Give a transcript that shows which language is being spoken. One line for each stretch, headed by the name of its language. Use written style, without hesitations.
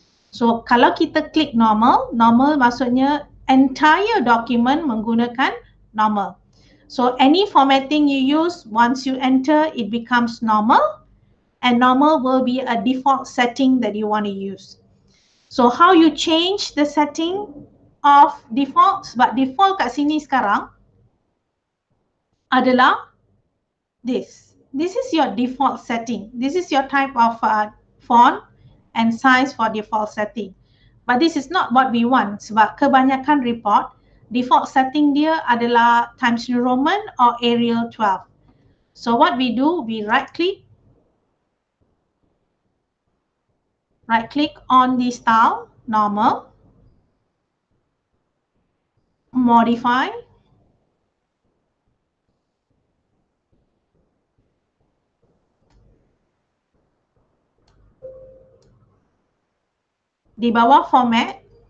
Malay: So kalau kita klik normal, normal maksudnya
English: entire document
Malay: menggunakan normal.
English: So any formatting you use, once you enter, it becomes normal, and normal will be a default setting that you want to use. So how you change the setting of default?
Malay: Sebab default kat sini sekarang adalah this.
English: This is your default setting. This is your type of font and size for default setting. But this is not what we want
Malay: sebab kebanyakan report default setting dia adalah
English: Times New Roman or Arial 12. So what we do, we right click on the style, normal, modify,
Malay: di bawah format.